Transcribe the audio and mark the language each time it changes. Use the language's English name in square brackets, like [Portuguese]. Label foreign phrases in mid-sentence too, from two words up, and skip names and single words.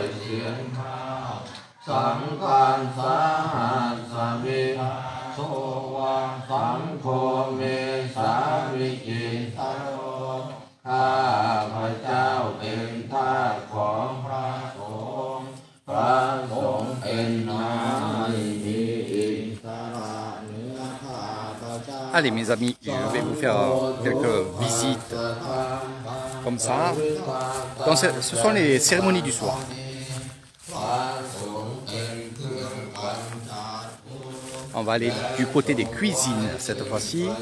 [Pali] เสียงข้าวสังฆันสาหัสสมิโสวะสังโฆเมสาวิจิตโร [Thai] ข้าพระเจ้าเป็นทาสของพระสงฆ์พระสงฆ์เป็นนายมีอิสระเหนือข้าพระเจ้า [French] Allez mes amis, je vais vous faire quelques visites comme ça. Donc ce sont les cérémonies du soir. On va aller du côté des cuisines cette fois-ci.